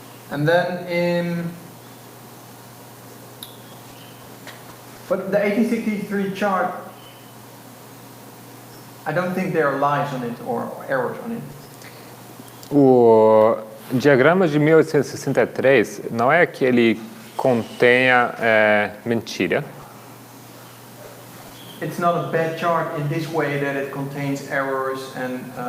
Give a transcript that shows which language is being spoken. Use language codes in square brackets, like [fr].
[en] And then but the 1863 chart, I don't think there are lies on it or errors on it. [pt] O diagrama de 1863 não é que ele contenha mentira. [en] It's not a bad chart in this way that it contains errors and